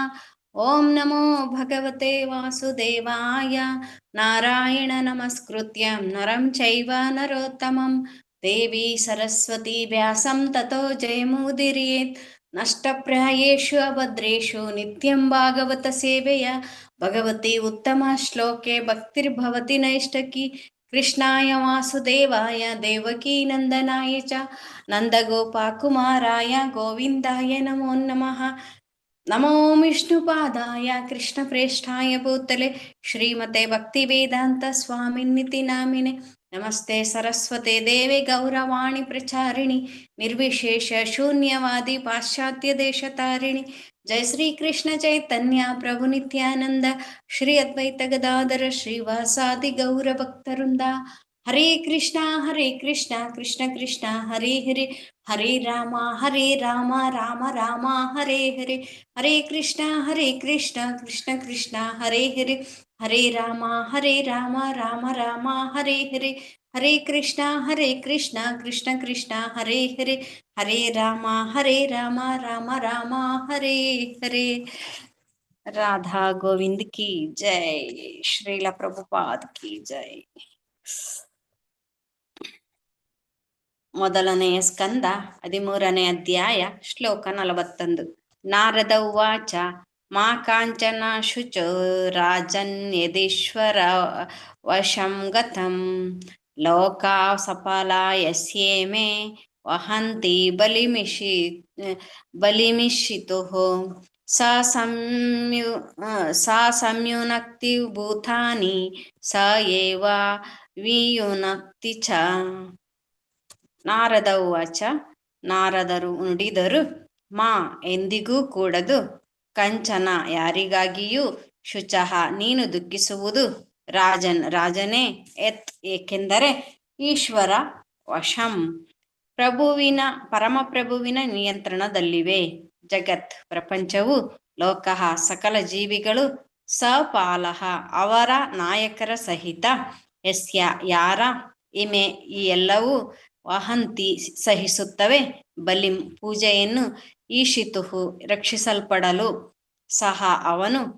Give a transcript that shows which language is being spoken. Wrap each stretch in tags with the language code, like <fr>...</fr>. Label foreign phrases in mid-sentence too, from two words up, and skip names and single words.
<sa>ಓಂ ನಮೋ ಭಗವತೆ ವಾಸುದೇವಾಯ. ನಾರಾಯಣ ನಮಸ್ಕೃತ್ಯಂ ನರಂ ಚೈವ ನರೋತ್ತಮಂ ದೇವಿ ಸರಸ್ವತಿ ವ್ಯಾಸಂ ತತೋ ಜಯಮುದೀರಯೇತ್. ನಷ್ಟಪ್ರಾಯೇಷು ಅಭದ್ರೇಷು ನಿತ್ಯಂ ಭಾಗವತ ಸೇವೆಯ ಭಗವತಿ ಉತ್ತಮ ಶ್ಲೋಕೆ ಭಕ್ತಿರ್ಭವತಿ ನೈಷ್ಟಕಿ. ಕೃಷ್ಣಾಯ ವಾಸುದೇವಾಯ ದೇವಕೀ ನಂದನಾಯ ಚ ನಂದಗೋಪಕುಮಾರಾಯ ಗೋವಿಂದಾಯ ನಮೋ ನಮಃ. ನಮೋ ವಿಷ್ಣುಪಾದಾಯ ಕೃಷ್ಣಪ್ರೇಷ್ಠಾಯ ಭೂತಲೆ ಶ್ರೀಮತೆ ಭಕ್ತಿವೇದಾಂತ ಸ್ವಾಮಿನ್ನಿತಿ ನಾಮಿನೆ. ನಮಸ್ತೆ ಸರಸ್ವತೆ ದೇವೆ ಗೌರವಾಣಿ ಪ್ರಚಾರಿಣಿ ನಿರ್ವಿಶೇಷ ಶೂನ್ಯವಾದಿ ಪಾಶ್ಚಾತ್ಯ ದೇಶತಾರಿಣಿ. ಜಯ ಶ್ರೀ ಕೃಷ್ಣ ಚೈತನ್ಯ ಪ್ರಭು ನಿತ್ಯಾನಂದ ಶ್ರೀ ಅದ್ವೈತ ಗದಾಧರ ಶ್ರೀವಾಸಾದಿ ಗೌರ ಭಕ್ತವೃಂದ. ಹರೇ ಕೃಷ್ಣ ಕೃಷ್ಣ ಕೃಷ್ಣ ಹರೇ ಹರೇ, ಹರೇ ರಾಮ ರಾಮ ರಾಮ ಹರೇ ಹರೇ. ಹರೇ ಕೃಷ್ಣ ಕೃಷ್ಣ ಕೃಷ್ಣ ಹರೇ ಹರೇ, ಹರೇ ರಾಮ ರಾಮ ರಾಮ ಹರೇ ಹರೇ. ಹರೇ ಕೃಷ್ಣ ಕೃಷ್ಣ ಕೃಷ್ಣ ಹರೇ ಹರೇ, ಹರೇ ರಾಮ ರಾಮ ರಾಮ ಹರೇ ಹರೇ.</sa> <hi>राधा गोविंद की जय, श्रील प्रभुपाद की जय.</hi> <kn>ಮೊದಲನೆಯ ಸ್ಕಂದ 13ನೇ ಅಧ್ಯಾಯ ಶ್ಲೋಕ 41.</kn> <sa>ನಾರದ ಉವಾಚ ಮಾ ಕಾಂಚನ ಶುಚೋ ರಾಜನ್ ಯದೀಶ್ವರ ವಶಂ ಗತಂ ಲೋಕಾ ಸಫಲಾಯಸ್ಯೇಮೇ ವಹಂತಿ ಬಲಿಮಿಷಿತುಃ ಸಾ ಸಂಯುನಕ್ತಿ ಭೂತಾನಿ ಸ ಏವ ವಿಯುನಕ್ತಿ ಚ. ನಾರದ ಉವಾಚ,</sa> <kn>ನಾರದರು ನುಡಿದರು, ಮಾ ಎಂದಿಗೂ ಕೂಡದು, ಕಂಚನ ಯಾರಿಗಾಗಿಯೂ, ಶುಚಃ ನೀನು ದುಃಖಿಸುವುದು, ರಾಜನ್ ರಾಜನೇ, ಯತ್ ಏಕೆಂದರೆ,</kn> <sa>ಈಶ್ವರ ವಶಂ</sa> <kn>ಪರಮಪ್ರಭುವಿನ ನಿಯಂತ್ರಣದಲ್ಲಿವೆ, ಜಗತ್ ಪ್ರಪಂಚವು, ಲೋಕಃ ಸಕಲ ಜೀವಿಗಳು, ಸಪಾಲಃ ಅವರ ನಾಯಕರ ಸಹಿತ, ಯಸ್ಯ ಯಾರ, ಇಮೆ ಈ ಎಲ್ಲವೂ, ವಹಂತಿ ಸಹಿಸುತ್ತವೆ, ಬಲಿಂ ಪೂಜೆಯನ್ನು, ಈಶಿತುಹು ರಕ್ಷಿಸಲ್ಪಡಲು, ಸಹ ಅವನು,</kn>